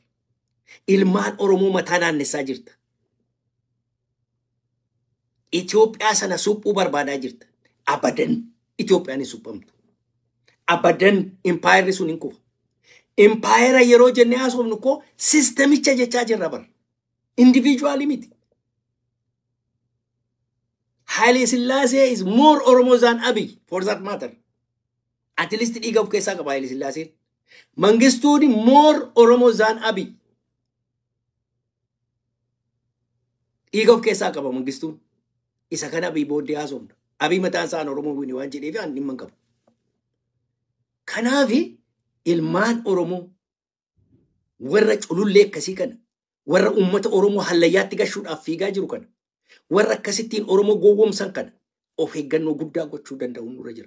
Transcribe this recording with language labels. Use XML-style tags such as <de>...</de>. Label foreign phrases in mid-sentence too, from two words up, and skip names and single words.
<om>Ilmaan Oromoo mataa naannessaa jirta. Itoophiyaa sana suphuu barbaadaa jirta. Abadan Itoophiyaan hin suphamtu. Abadan impaayerri sun hin kufa. Impaayera yeroo jennee haasofnu koo sistemicha jechaa jirra bara. Individually miti.</om> <en>Haile Sillaasee is more Oromo than Abiy for that matter. At least</en> <om>dhiiga of keessaa qaba Haile Sillaaseen. Mangistuun</om> <en>more Oromo than Abiy.</en> <om>Dhiiga of keessaa qaba Mangistuun. Isa kana Abiy booddee haasofna. Abiy mataan isaan Oromoo wini waan jedheef aan dhimma hin qabu. Kanaafi ilmaan Oromoo warra culullee akkasii kana, warra ummata Oromoo hallayyaatti gashuudhaaf fiigaa jiru kana, warra akkasittiin Oromoo gowwoomsan kana of eeggannoo guddaa gochuu danda'u nurra jira.</om>